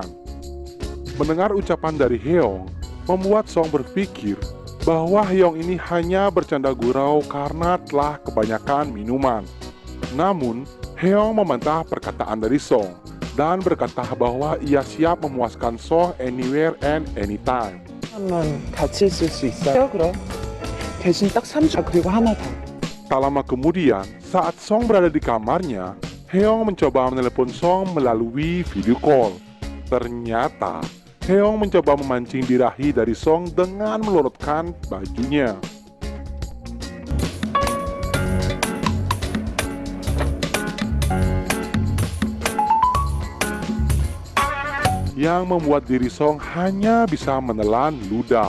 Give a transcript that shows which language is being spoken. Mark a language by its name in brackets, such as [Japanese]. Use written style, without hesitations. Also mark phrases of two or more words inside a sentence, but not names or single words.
[Indonesian] Mendengar ucapan dari Hyung, membuat Song berpikir bahwa Hyung ini hanya bercanda gurau karena telah kebanyakan minuman. Namun, Hyung membantah perkataan dari Song dan berkata bahwa ia siap memuaskan Song [English] anywhere and anytime. [Korean] 한번 같이 있을 수 있어요? 그럼. 대신 딱 3주. 그리고 하나 더. [Indonesian] Tak lama kemudian, saat Song berada di kamarnya, Hyung mencoba menelepon Song melalui [English] video call. [Indonesian] Ternyata, Hyung mencoba memancing birahi dari Song dengan melorotkan bajunya. Yang membuat diri Song hanya bisa menelan ludah.